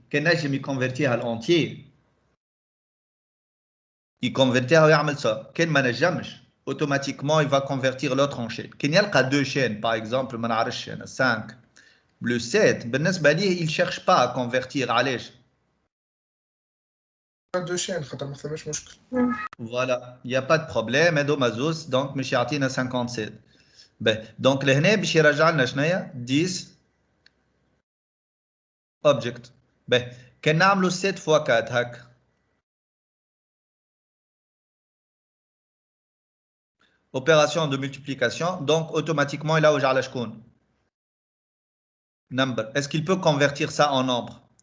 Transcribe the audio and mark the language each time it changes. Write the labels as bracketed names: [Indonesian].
[Arabic] كان نجم يكونفيرتيها الانتي يكونفيرتيها ويعمل ça. كان ما نجمش [French] automatiquement il va convertir l'autre en chaîne. [Arabic] كي يلقى [French] deux chaînes par exemple [Arabic] ما نعرفش انا [French] 5 plus 7 [Arabic] بالنسبه ليه [French] il cherche pas à convertir. [Arabic] علاش؟ [French] deux chaînes [Arabic] خاطر ما ثماش مشكل. [French] Voilà, il y a pas de problème [Arabic] هذوما زوز دونك مش يعطينا [French] 57. [Arabic] باهي دونك لهنا باش يرجع لنا شناهي 10 object. باهي كان نعملوا 7 fois 4 هكا [French] opération de multiplication, donc automatiquement il a au la shkoun. Number. Est-ce qu'il peut convertir ça en nombre?